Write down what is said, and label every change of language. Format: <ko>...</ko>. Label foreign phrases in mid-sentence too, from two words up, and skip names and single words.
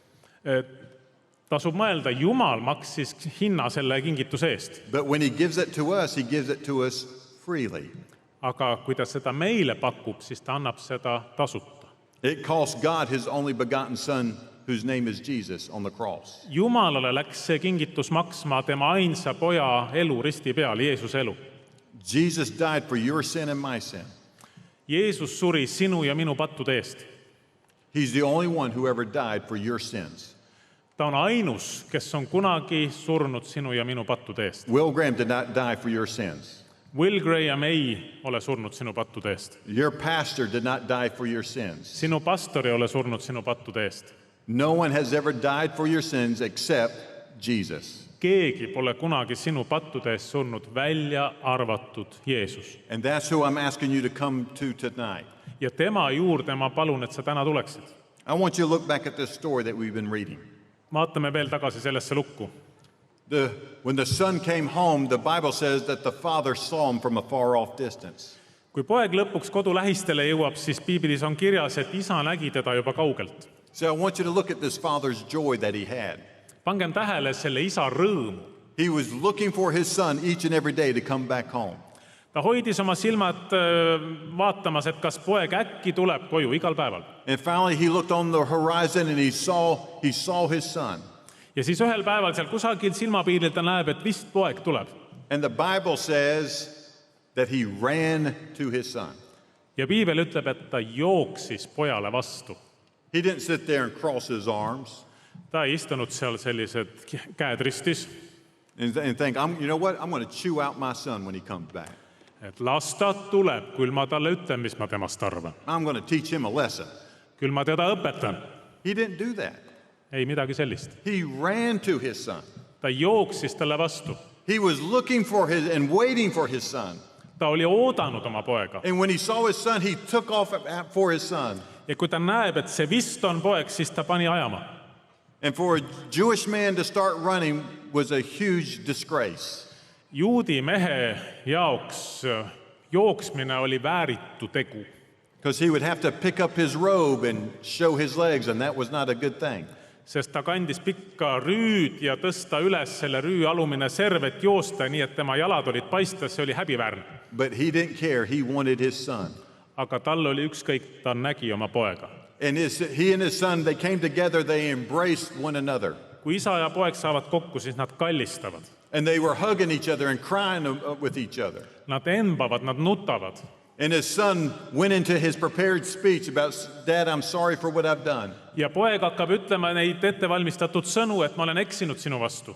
<et>Tasub mõelda, Jumal maksis hinna selle kingituse eest.</et> <en>But when he gives it to us, he gives it to us freely.</en> <et>Aga kui ta seda meile pakub, siis ta annab seda tasuta.</et> <en>It cost God his only begotten Son, whose name is Jesus, on the cross.</en> <et>Jumalale läks see kingitus maksma tema ainsa poja elu risti peal, Jeesuse elu.</et> <en>Jesus died for your sin and my sin.</en> <et>Jeesus suri sinu ja minu pattude eest.</et> <en>He's the only one who ever died for your sins.</en> <et>Ta on ainus, kes on kunagi surnud sinu ja minu pattude eest.</et> <en>Will Graham did not die for your sins.</en> <et>Will Graham ei ole surnud sinu pattude eest.</et> <en>Your pastor did not die for your sins.</en> <et>Sinu pastor ei ole surnud sinu pattude eest.</et> <en>No one has ever died for your sins except Jesus.</en> <et>keegi pole kunagi sinu pattude eest surnud, välja arvatud Jeesus.</et> <en>And that's who I'm asking you to come to tonight.</en> <et>Ja tema juurde ma palun, et sa täna tuleksid.</et> <en>I want you to look back at this story that we've been reading.</en> <et>Vaatame veel tagasi sellesse lukku.</et> <en>When the son came home, the Bible says that the father saw him from a far off distance.</en> <et>Kui poeg lõpuks kodu lähistele jõuab, siis piiblis on kirjas, et isa nägi teda juba kaugelt.</et> <en>So I want you to look at this father's joy that he had.</en> <et>Pangem tähele selle isa rõõmu.</et> <en>He was looking for his son each and every day to come back home.</en> <et>Ta hoidis oma silmad vaatamas, et kas poeg äkki tuleb koju igal päeval.</et> <en>And finally he looked on the horizon and he saw his son.</en> <et>Ja siis ühel päeval seal kusagil silmapiiril ta näeb, et vist poeg tuleb.</et> <en>And the Bible says that he ran to his son.</en> <et>Ja piibel ütleb, et ta jooksis pojale vastu.</et> <en>He didn't sit there and cross his arms</en> <et>Ta ei istunud seal sellised käed ristis,</et> <en>and think, you know what, I'm going to chew out my son when he comes back.</en> <et>et las ta tuleb, küll ma talle ütlen, mis ma temast arvan.</et> <en>I'm going to teach him a lesson.</en> <et>Küll ma teda õpetan.</et> <en>He didn't do that.</en> <et>Ei midagi sellist.</et> <en>He ran to his son.</en> <et>Ta jooksis talle vastu.</et> <en>He was looking for his and waiting for his son.</en> <et>Ta oli oodanud oma poega.</et> <en>And when he saw his son, he took off for his son.</en> <et>Ja kui ta näeb, et see vist on poeg, siis ta pani ajama.</et> <en>And for a Jewish man to start running was a huge disgrace.</en> <et>Juudi mehe jaoks jooksmine oli vääritu tegu.</et> <en>Because he would have to pick up his robe and show his legs, and that was not a good thing.</en> <et>Sest ta kandis pikka rüüd ja tõsta üles selle rüü alumine serv, et joosta, nii et tema jalad olid paistes, see oli häbiväärne.</et> <en>But he didn't care. He wanted his son.</en> <et>Aga tal oli ükskõik, ta nägi oma poega.</et> <en>And he and his son, they came together, they embraced one another.</en> <et>Kui isa ja poeg saavad kokku, siis nad kallistavad.</et> <en>And they were hugging each other and crying with each other.</en> <et>Nad embavad, nad nutavad.</et> <en>And his son went into his prepared speech about, Dad, I'm sorry for what I've done.</en> <et>Ja poeg hakkab ütlema neid ettevalmistatud sõnu, et ma olen eksinud sinu vastu.</et>